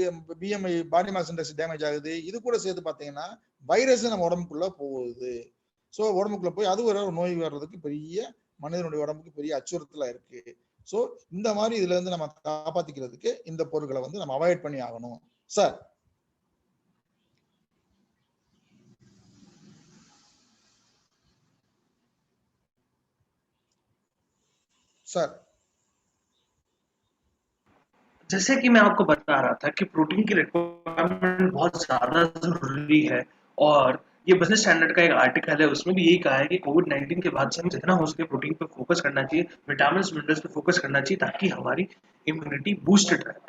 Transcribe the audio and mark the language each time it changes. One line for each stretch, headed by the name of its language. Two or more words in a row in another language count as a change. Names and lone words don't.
English: BMI body mass index
Tamil: டேமேஜ் ஆகுது. இது கூட சேர்த்து பார்த்தீங்கன்னா வைரஸ் நம்ம உடம்புக்குள்ள போகுது. ஸோ உடம்புக்குள்ள போய் அது ஒரு நோய் வர்றதுக்கு பெரிய மனிதனுடைய உடம்புக்கு பெரிய அச்சுறுத்தலா இருக்கு. ஸோ இந்த மாதிரி இதுல இருந்து நம்ம காப்பாத்திக்கிறதுக்கு இந்த பொருட்களை வந்து நம்ம அவாய்ட் பண்ணி ஆகணும் சார்.
Hindi: सर जैसे कि मैं आपको बता रहा था कि प्रोटीन की रिक्वायरमेंट बहुत ज्यादा जरूरी है और ये बिजनेस स्टैंडर्ड का एक आर्टिकल है, उसमें भी यही कहा है कि कोविड-19 के बाद से हमें जितना हो सके प्रोटीन पे फोकस करना चाहिए,
English: vitamin minerals
Hindi: पे फोकस करना चाहिए ताकि हमारी
English: immunity boosted
Hindi: रहे।